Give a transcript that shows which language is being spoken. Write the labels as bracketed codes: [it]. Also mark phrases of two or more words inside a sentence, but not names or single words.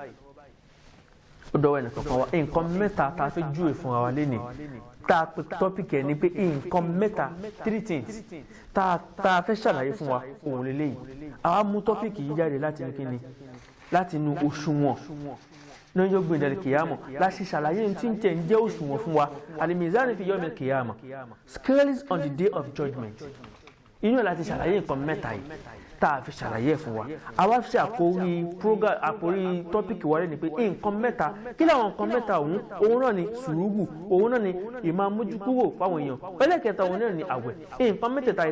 [yo] ó dọwọ́ ẹnìkankan wa nǹkan mẹ́ta tá a fẹ́ júwe fún wa lẹ́nìí tá a pe tọ́pìkì ẹ̀ ni pé nǹkan mẹ́ta 3 things tá a fẹ́ ṣàlàyé fún wa òun lélẹ́yìí àwa mú tọ́pìkì yìí jáde láti ní kíni láti inú òṣùwọ̀n lọ́jọ́ gbẹ̀dẹ̀lẹ̀ kìyàmọ̀ láti ṣàlàyé tí ń tẹ̀ ń jẹ́ òṣùwọ̀n fún wa [ar] الميزان في يوم القيامة [en] scales on the day of judgment [yo] inú ẹ̀ láti ṣàlàyé nǹkan mẹ́ta yìí tá a fi ṣàlàyé ẹ̀ fún wa àwa fi àkórí tọ́pìkì wa rẹ̀ ni pé nǹkan mẹ́ta kí làwọn nǹkan mẹ́ta òun náà ni sùúrù òun náà ni ìmọ̀ amójúkúrò fáwọn èèyàn ẹlẹ́kẹta òun náà ni àwẹ̀ nǹkan mẹ́tẹ̀ẹ̀ta yìí